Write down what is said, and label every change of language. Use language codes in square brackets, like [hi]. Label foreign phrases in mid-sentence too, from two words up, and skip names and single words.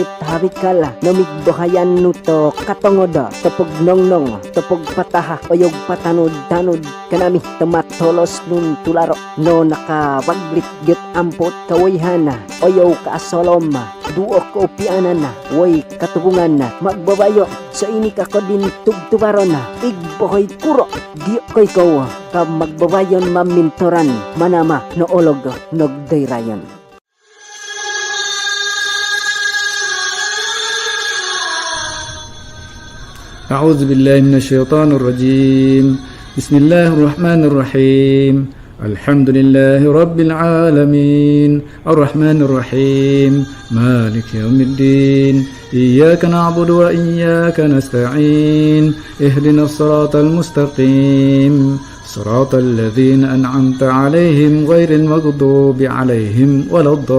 [bkd] harikala, namigbahayan nuto katongoda, tapog nongnong, tapog pataha, oyog patanod-tanod, kanami tamatolos nun tularo, no nakawaglit get ampot kawayhana, oyaw kaasolom, duok ko pianan na, woy katubungan na, magbabayo, sa inik ako din tugtubaro na, igbohoy kuro, diyo ko'y ko, ka magbabayon mamintoran, manama no olog nogdayrayon. [ar] أعوذ بالله من الشيطان الرجيم بسم الله الرحمن الرحيم الحمد لله رب العالمين الرحمن الرحيم مالك يوم الدين إياك نعبد وإياك نستعين اهدنا الصراط المستقيم صراط الذين أنعمت عليهم غير المغضوب عليهم ولا